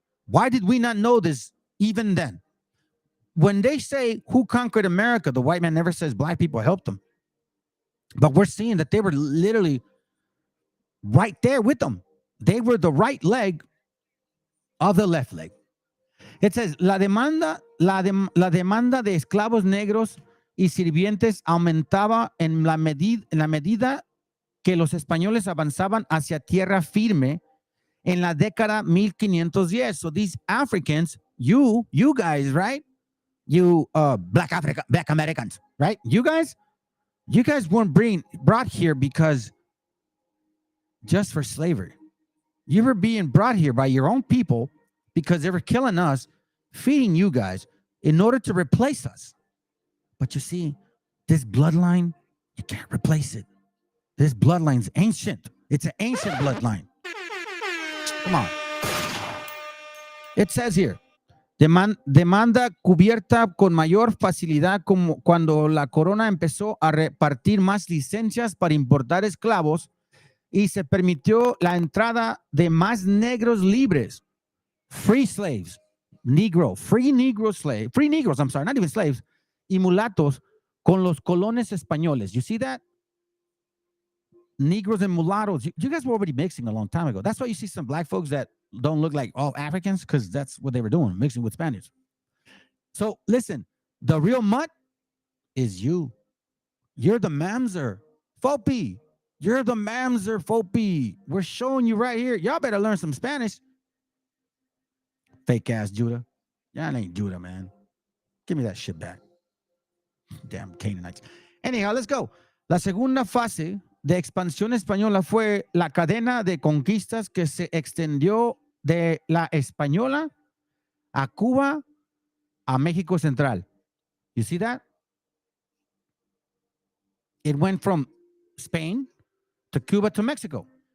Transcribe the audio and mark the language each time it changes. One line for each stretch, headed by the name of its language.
English: Why did we not know this even then? When they say who conquered America, the white man never says black people helped them. But we're seeing that they were literally right there with them. They were the right leg of the left leg. It says,
Spanish: la demanda de esclavos negros y sirvientes aumentaba en la medida que los españoles avanzaban hacia tierra firme en la década 1510.
English: So these Africans, you guys, right? You black Americans, right? You guys weren't brought here because just for slavery. You were being brought here by your own people because they were killing us, feeding you guys in order to replace us. But you see, this bloodline, you can't replace it. This bloodline's ancient. It's an ancient bloodline. Come on. It says here,
Spanish: demanda cubierta con mayor facilidad como cuando la corona empezó a repartir más licencias para importar esclavos y se permitió la entrada de más negros libres,
English: free slaves, free negroes, I'm sorry, not even slaves,
Spanish: y mulatos con los colones españoles.
English: You see that? Negroes and mulattoes. You guys were already mixing a long time ago. That's why you see some black folks that don't look like all Africans, because that's what they were doing, mixing with Spanish. So listen, the real mutt is you. You're the mamzer. Fopi. You're the mamzer, Fopi. We're showing you right here. Y'all better learn some Spanish. Fake ass Judah. Y'all ain't Judah, man. Give me that shit back. Damn Canaanites. Anyhow, let's go.
Spanish: La segunda fase de expansión española fue la cadena de conquistas que se extendió de la española a Cuba a México Central.
English: You see that? It went from Spain to Cuba to Mexico.